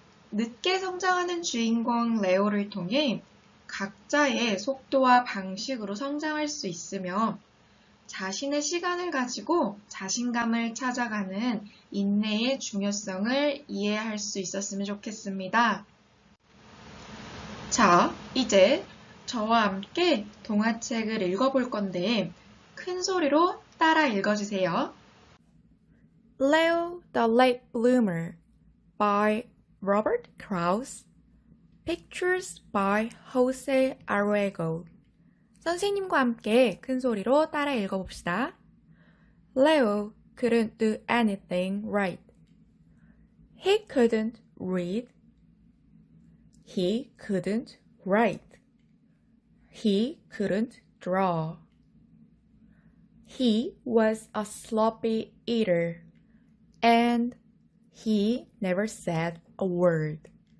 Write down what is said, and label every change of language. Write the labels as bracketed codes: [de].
[ko] 늦게 성장하는 주인공 레오를 통해 각자의 속도와 방식으로 성장할 수 있으며 자신의 시간을 가지고 자신감을 찾아가는 인내의 중요성을 이해할 수 있었으면 좋겠습니다. 자, 이제 저와 함께 동화책을 읽어볼 건데 큰 소리로 따라 읽어주세요. [en] Leo the Late Bloomer by Robert Krauss. Pictures by Jose Arriego. [ko] 선생님과 함께 큰 소리로 따라 읽어봅시다. [en] Leo couldn't do anything right. He couldn't read. He couldn't write. He couldn't draw. He was a sloppy eater, and he never said a word.